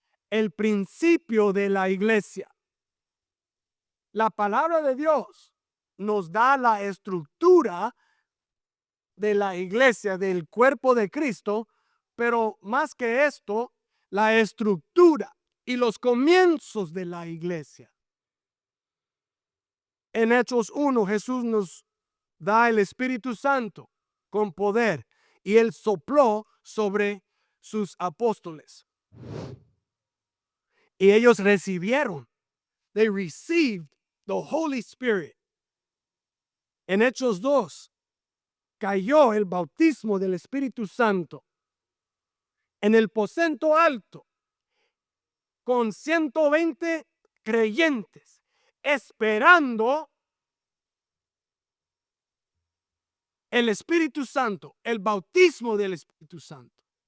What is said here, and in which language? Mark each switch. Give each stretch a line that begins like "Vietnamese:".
Spanish: el principio de la iglesia. La palabra de Dios nos da la estructura de la iglesia, del cuerpo de Cristo, pero más que esto, la estructura y los comienzos de la iglesia. En Hechos 1, Jesús nos da el Espíritu Santo con poder y él sopló sobre sus apóstoles. Y ellos recibieron.
English: They received the Holy Spirit.
Spanish: En Hechos 2, cayó el bautismo del Espíritu Santo en el aposento alto con 120 creyentes esperando el Espíritu Santo, el bautismo del Espíritu Santo.